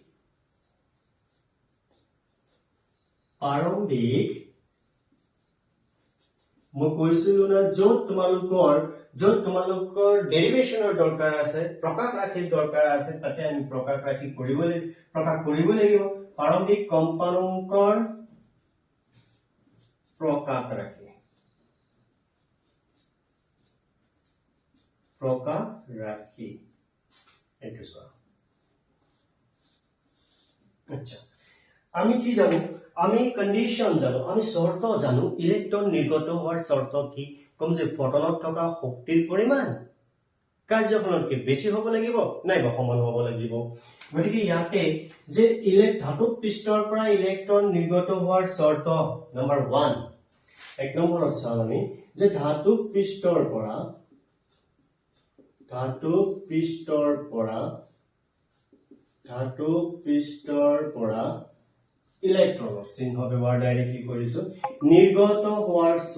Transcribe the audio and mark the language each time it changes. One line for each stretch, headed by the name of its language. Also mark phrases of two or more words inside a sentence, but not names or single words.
Assamese: মই কৈছিলো না যত তোমালোকৰ ডেৰিভেশনৰ দৰকাৰ আছে প্ৰকাশ ৰাশিৰ দৰকাৰ আছে তাতে আমি প্ৰকাশ ৰাশি কৰিব লাগিব প্ৰাৰম্ভিক কম্পাঙ্কৰ প্ৰকাশ ৰাশি এইটো চোৱা আচ্ছা আমি কি জানো আমি কন্ডিশন জানো আমি শর্ত জানো ইলেক্ট্রন নির্গত হওয়ার শর্ত কি কম যে ফটনত থকা শক্তিৰ পৰিমাণ কাৰ্যকৰণতকৈ বেছি হ'ব লাগিব নাইবা সমান হ'ব লাগিব গতিকে ইয়াতে যে ধাতুক পৃষ্ঠৰ পৰা ইলেক্ট্ৰন নিৰ্গত হোৱাৰ শৰ্ত নাম্বাৰ 1 এক নম্বৰত চাও আমি যে ধাতুক পৃষ্ঠৰ পৰা ইলেক্ট্ৰনৰ চিহ্ন ব্যৱহাৰ ডাইৰেক্টলি কৰিছো নিৰ্গত হোৱাৰ